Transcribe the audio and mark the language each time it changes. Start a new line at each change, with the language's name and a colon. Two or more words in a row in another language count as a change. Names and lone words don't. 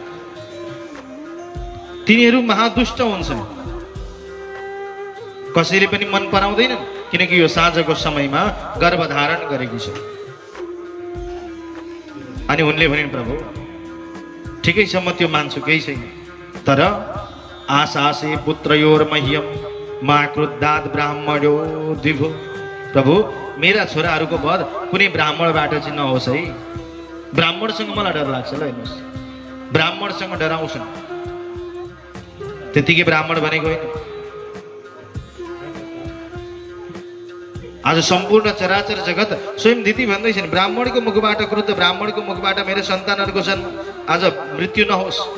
Nepali: तिनीहरू महादुष्ट हुन्छन्, कसैले पनि मन पराउँदैनन्, किनकि यो साँझको समयमा गर्भधारण गरेकी छ। अनि उनले भनिन्, प्रभु ठिकै छ, म त्यो मान्छु, केही छैन, तर
Sanskrit: आशासे पुत्रयोर मह्यम मा क्रुद्धात् ब्राह्मणो द्विभो।
Nepali: प्रभु मेरा छोराहरूको वध कुनै ब्राह्मणबाट चाहिँ नहोस् है। ब्राह्मणसँग मलाई डर लाग्छ ल, हेर्नुहोस्, ब्राह्मणसँग डराउँछन्। त्यतिकै ब्राह्मण भनेको होइन, आज सम्पूर्ण चराचर जगत स्वयं दिदी भन्दैछन्, ब्राह्मणको मुखबाट क्रुद्ध, ब्राह्मणको मुखबाट मेरो सन्तानहरूको जन्म आज मृत्यु नहोस्।